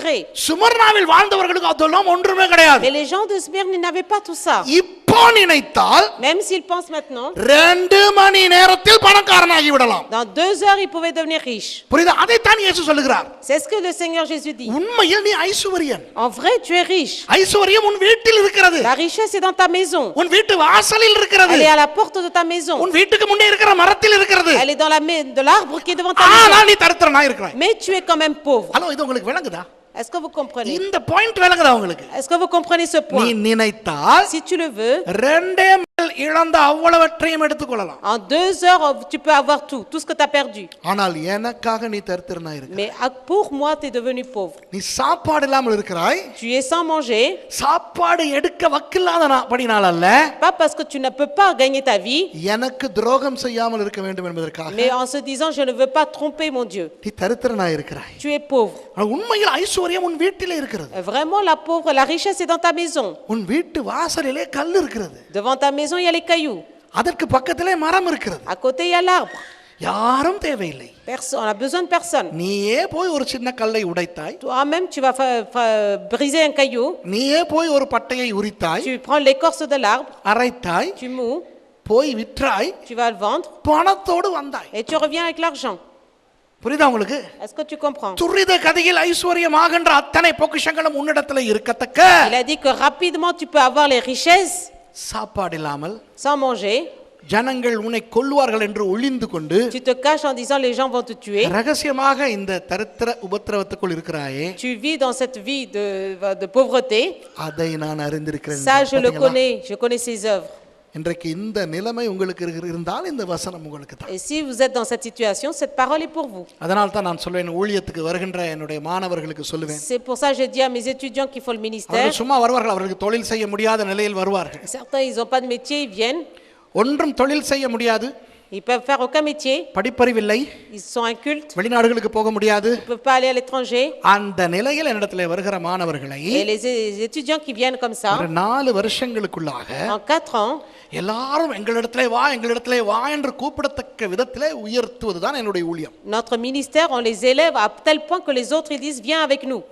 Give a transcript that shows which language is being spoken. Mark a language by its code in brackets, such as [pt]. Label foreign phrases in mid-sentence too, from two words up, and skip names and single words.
[ta] சுமர்னாவில் வாழ்ந்தவர்களுக்கு அதெல்லாம் ஒன்றுமே கிடையாது. [fr] Mais les gens de Smyrne, ils n'avaient pas tout ça. [ta] இப்ப இப்போ நினைத்தால் [fr] Même s'il pense maintenant, [ta] 2 மணி நேரத்தில் பணக்காரனாகி விடலாம். [fr] dans 2 heures, il pouvait devenir riche. [ta] புரியுதா? அதைத்தான் இயேசு சொல்லுகிறார். [fr] C'est ce que le Seigneur Jésus dit. [ta] உண்மையில் நீ ஐசுவரியன். [fr] En vrai, tu es riche. [ta] ஐசுவரியம் உன் வீட்டில் இருக்கிறது. [fr] La richesse est dans ta maison. [ta] உன் வீட்டு வாசலில் இருக்கிறது. [fr] Elle est à la porte de ta maison. [ta] உன் வீட்டுக்கு முன்னே இருக்கிற மரத்தில் இருக்கிறது. [fr] Elle est dans de l'arbre qui est devant ta maison. [ta] ஆனா நீ தரித்திரனா இருக்கிறாய். [fr] Mais tu es quand même pauvre. [ta] ஹலோ, இது உங்களுக்கு விளங்குதா? [fr] Est-ce que vous comprenez? [ta] இந்த பாயிண்ட் விளங்குதா உங்களுக்கு? [fr] Est-ce que vous comprenez ce [ta] நீ [fr] point? [ta] நினைத்தால் [fr] Si tu le veux, [ta] 2 நாள் இழந்த அவ்வளவற்றையும் எடுத்துக்கொள்ளலாம். [fr] en 2 heures, tu peux avoir tout ce que tu as perdu. [ta] ஆனால் எனக்காக நீ தரித்திரனா இருக்க. [fr] Mais pour moi, tu es devenu pauvre. [ta] நீ சாப்பாடு இல்லாமல் இருக்கிறாய். [fr] Tu es sans manger, [ta] சாப்பாடு எடுக்க வக்கில்லாத படினால அல்ல, [fr] pas parce que tu ne peux pas gagner ta vie, [ta] எனக்கு துரோகம் செய்யாமல் இருக்க வேண்டும் என்பதற்காக [fr] mais en se disant, je ne veux pas tromper mon Dieu. [ta] நீ தரித்திரனா இருக்கிறாய். [fr] Tu es pauvre. [ta] உண்மையில் ஐஸ்வர்யம் உன் வீட்டிலே இருக்கிறது. [fr] Vraiment, la richesse est dans ta maison. [ta] உன் வீட்டு வாசலிலே கல் இருக்கிறது. [fr] Devant ta maison, il y a les cailloux. [ta] அதற்கு பக்கத்திலே மரம் இருக்கிறது. [fr] À côté, il y a l'arbre. [ta] யாரும் தேவையில்லை. [fr] On a besoin de personne. [ta] நீயே போய் ஒரு சின்ன கல்லை உடைத்தாய். [fr] Toi-même, tu vas briser un caillou. [ta] நீயே போய் ஒரு பட்டையை உரித்தாய். [fr] Tu prends l'écorce de l'arbre, [ta] அரைத்தாய். [fr] tu mous, [ta] போய் விற்றாய். [fr] tu vas le vendre [ta] பணத்தோடு வந்தாய். [fr] et tu reviens avec l'argent. [ta] புரியுதா உங்களுக்கு? [fr] Est-ce que tu comprends? [ta] துரித கதியில் ஐஸ்வர்யமாகின்ற அத்தனை பொக்கிஷங்களும் உன்னிடத்தில் இருக்கத்தக்க [fr] Il a dit que rapidement tu peux avoir les richesses [ta] சாப்பாடு இல்லாமல் [fr] sans manger. [ta] ஜனங்கள் உன்னை கொல்லுவார்கள் என்று ஒளிந்து கொண்டு [fr] Tu te caches en disant les gens vont te tuer. [ta] ரகசியமாக இந்த தரித்திர உபத்திரவத்துக்குள் இருக்கிறாயே. [fr] Tu vis dans cette vie de pauvreté. [ta] அதை நான் அறிந்திருக்கிறேன். [fr] Ça, je le connais. Je connais ses œuvres. [ta] இன்றைக்கு இந்த நிலைமை உங்களுக்கு இருந்தால் இந்த வசனம் உங்களுக்கு தான். [fr] Et si vous êtes dans cette situation, cette parole est pour vous. [ta] அதனால தான் நான் சொல்வேன், ஊழியத்துக்கு வருகின்ற என்னுடைய மாணவர்களுக்கு சொல்லுவேன். [fr] C'est pour ça que je dis à mes étudiants qu'il faut le ministère. [ta] அவர்கள் சும்மா வருவார்கள், அவர்களுக்கு தொழில் செய்ய முடியாத நிலையில் வருவார்கள். [fr] Certains, ils n'ont pas de métier, ils viennent. [ta] ஒன்றும் தொழில் செய்ய முடியாது. [fr] Ils peuvent faire aucun métier. [ta] படிப்பறிவில்லை. [fr] Ils sont incultes. [ta] வெளிநாடுகளுக்கு போக முடியாது. [fr] Ils peuvent pas aller à l'étranger. [ta] அந்த நிலையில் என்னிடத்திலே வருகிற மாணவர்களை [fr] Et les étudiants qui viennent comme ça, [ta] ஒரு 4 வருஷங்களுக்குள்ளாக [fr] en 4 ans, [ta] எல்லாரும் எங்களிடத்திலே வா என்று கூப்பிடத்தக்க விதத்திலே உயர்த்துவதுதான் என்னுடைய ஊழியம். [fr] notre ministère, on les élève à tel point que les autres ils disent viens avec nous.